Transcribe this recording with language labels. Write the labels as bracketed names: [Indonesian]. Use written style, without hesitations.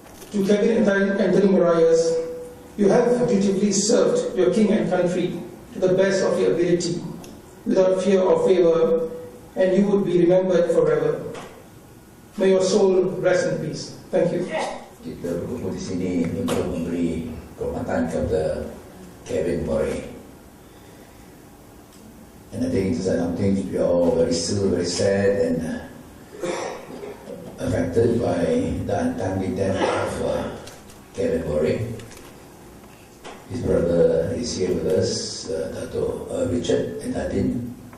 [English] To Kevin and Anthony Morais, you have dutifully served your king and country to the best of your ability, without fear or favor, and you would be remembered forever. May your soul rest in peace. Thank you. [Malay] Kita berkumpul di sini untuk memberi penghormatan kepada Kevin Morais. [English] And I think it's something we are all still very sad and affected by the untimely death of Kevin Murray. His brother is here with us, Dato Richard and Nadine.